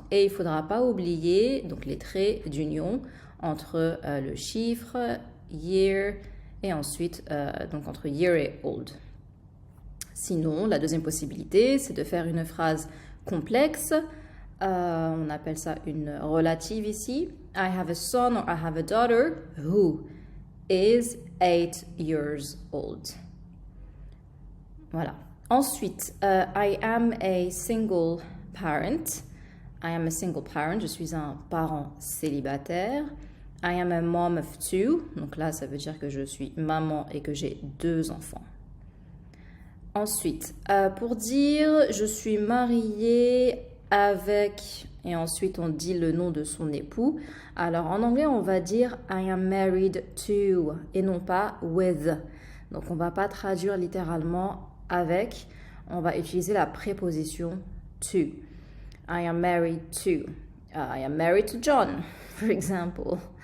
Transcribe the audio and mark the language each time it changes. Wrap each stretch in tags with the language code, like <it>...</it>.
<fr>Et il ne faudra pas oublier donc, les traits d'union entre le chiffre, year, et ensuite donc entre year et old. Sinon, la deuxième possibilité, c'est de faire une phrase complexe. On appelle ça une relative ici.</fr> <en>I have a son or I have a daughter who is 8 years old.</en> <fr>Voilà. Ensuite,</fr> <en>I am a single parent. I am a single parent.</en> <fr>Je suis un parent célibataire.</fr> <en>I am a mom of 2.</en> <fr>Donc là, ça veut dire que je suis maman et que j'ai 2 enfants. Ensuite, pour dire je suis mariée avec, et ensuite on dit le nom de son époux. Alors en anglais, on va dire</fr> <en>I am married to</en> <fr>et non pas with. Donc on ne va pas traduire littéralement avec. On va utiliser la préposition to.</fr> <en>I am married to. I am married to John, for example.</en>